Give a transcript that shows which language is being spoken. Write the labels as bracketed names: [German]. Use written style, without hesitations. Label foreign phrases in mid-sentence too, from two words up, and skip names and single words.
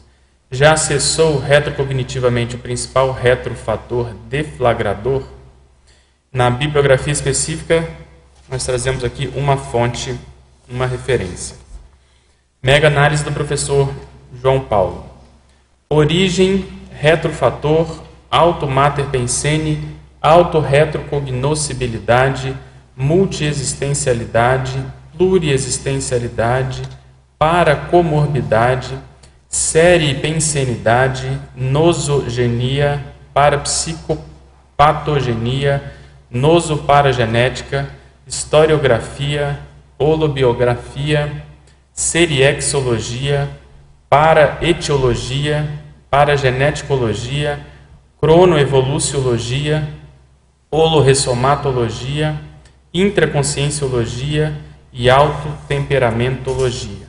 [Portuguese] Já acessou retrocognitivamente o principal retrofator deflagrador? Na bibliografia específica, nós trazemos aqui uma fonte, uma referência. Mega análise do professor João Paulo. Origem, retrofator, automater pensene, autorretrocognoscibilidade, multiexistencialidade, pluriexistencialidade, paracomorbidade, seripensenidade, nosogenia, parapsicopatogenia, nosoparagenética, historiografia, holobiografia, seriexologia, paraetiologia, parageneticologia, cronoevoluciologia, holorressomatologia, intraconscienciologia e autotemperamentologia.